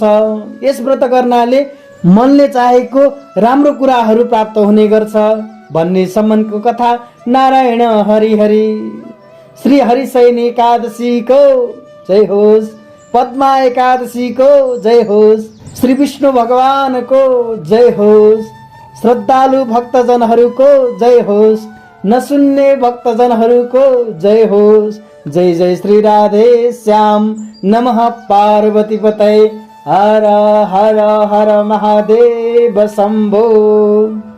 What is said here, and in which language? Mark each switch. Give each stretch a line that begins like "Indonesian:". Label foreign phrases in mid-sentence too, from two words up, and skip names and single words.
Nepali: यस व्रत गर्नाले मनले चाहेको राम्रो कुराहरू प्राप्त हुने गर्छ भन्ने सम्मको कथा। नारायण हरि हरि। श्री हरिशयन एकादशीको जय होस्। पद्मा एकादशीको जय होस्। श्री विष्णु भगवानको जय होस्। श्रद्धालु भक्तजनहरूको जय होस्। नसुन्ने भक्तजनहरूको जय होस्। जय जय श्री राधे श्याम।
Sanskrit: नमः पार्वती पतये।
Nepali: हर हर हर महादेव शंभो।